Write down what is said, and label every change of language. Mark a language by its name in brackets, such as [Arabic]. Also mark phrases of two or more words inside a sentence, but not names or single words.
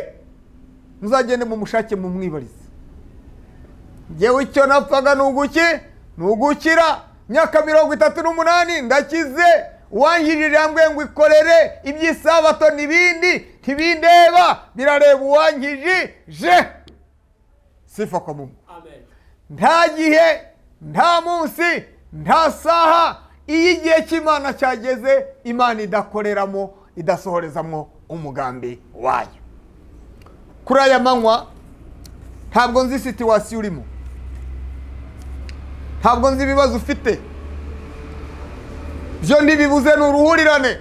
[Kinyarwanda] Muzagende mu mushake mu mwibarize. Ngewe icyo napfaga ni ugukira. Myaka 38 ndakize, uwangirije yambwiye ngo ikorere iby'isabato n'ibindi ntibindeba, birareba uwangirije. [Swahili] Sifa kwa Mungu. [Kinyarwanda] Amen. Nta gihe, nta munsi, nta saha iyo igihe cy'Imana cyageze Imana idakoreramo, idasohorezamo umugambi wayo. Kuri aya manywa ntabwo nzi situation urimo, ntabwo nzi ibibazo ufite, byo ndibibuze n'uruhurirane.